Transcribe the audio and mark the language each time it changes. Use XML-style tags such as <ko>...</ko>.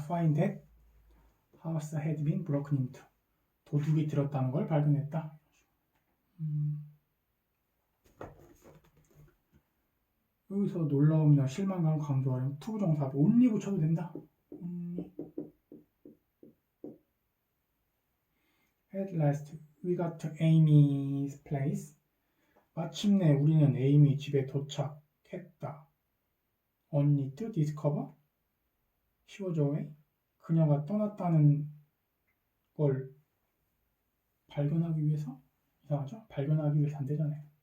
<en>find that house had been broken into.</en> <ko>도둑이 들었다는 걸 발견했다. 여기서 놀라움이나 실망감을 강조하려면 투부정사 only 붙여도 된다.</ko> <en>only. At last, we got to Amy's place.</en> <ko>마침내 우리는 에이미 집에 도착했다.</ko> <en>Only to discover. She was away.</en> <ko>그녀가 떠났다는 걸 발견하기 위해서? 이상하죠? 발견하기 위해서 안 되잖아요.</ko>